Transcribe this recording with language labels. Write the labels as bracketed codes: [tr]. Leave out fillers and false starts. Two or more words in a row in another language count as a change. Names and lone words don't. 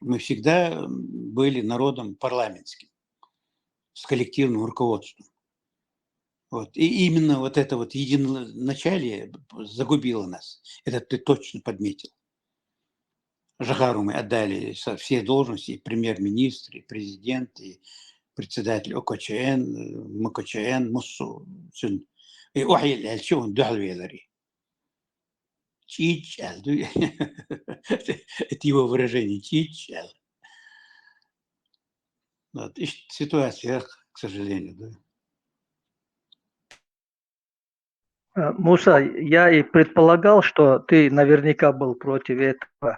[ru] Мы всегда были народом парламентским, с коллективным руководством. Вот. И именно вот это вот единоначалие загубило нас. Это ты точно подметил. Жохару мы отдали все должности, и премьер-министр, и президент, и председатель ОКЧН, МКЧН, Муссу, и Ухиль, Альчун, Духалведари. Чичал. Это его выражение. Чичал. Вот. И ситуация, к сожалению, да. Муса, я и предполагал, что ты наверняка был против этого.